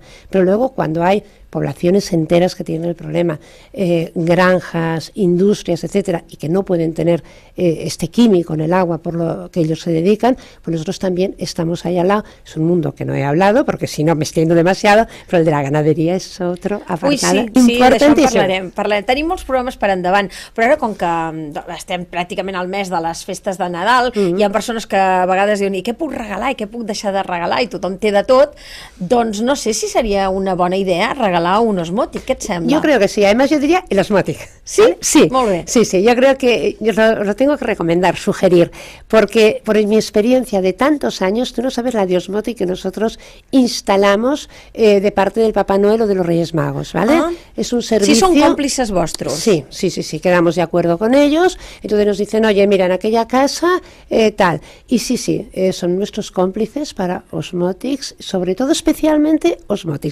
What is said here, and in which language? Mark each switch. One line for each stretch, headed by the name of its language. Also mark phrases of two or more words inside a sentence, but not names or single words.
Spanish: Pero luego cuando hay poblaciones enteras que tienen el problema, granjas, industrias, etcétera, y que no pueden tener este químico en el agua por lo que ellos se dedican, pues nosotros también estamos ahí al lado. Es un mundo que no he hablado, porque si no me extiendo demasiado,
Catalan: però el de la ganaderia és
Spanish: otro apartado
Catalan: importantíssim. Parlarem. Tenim molts programes per endavant, però ara com que estem pràcticament al mes de les festes de Nadal, hi ha persones que a vegades diuen, i què puc regalar, i què puc deixar de regalar, i tothom té de tot, doncs no sé si seria una bona idea regalar un osmòtic, ¿qué te sembla?
Spanish: Yo creo que sí, además yo diría el osmòtic. ¿Sí? ¿Vale? Sí.
Catalan: Molt bé.
Spanish: Sí, yo creo que yo lo tengo que recomendar, sugerir, porque por mi experiencia de tantos años, tú no sabes la de osmòtic que nosotros instalamos de parte del Papá Noel o de los Reyes Magos, ¿vale? Es un servicio... Sí, son cómplices vuestros. Sí, quedamos de acuerdo con ellos, entonces nos dicen, oye, mira, en aquella casa, tal, y sí, son nuestros cómplices para osmòtics, sobre todo especialmente osmòtics.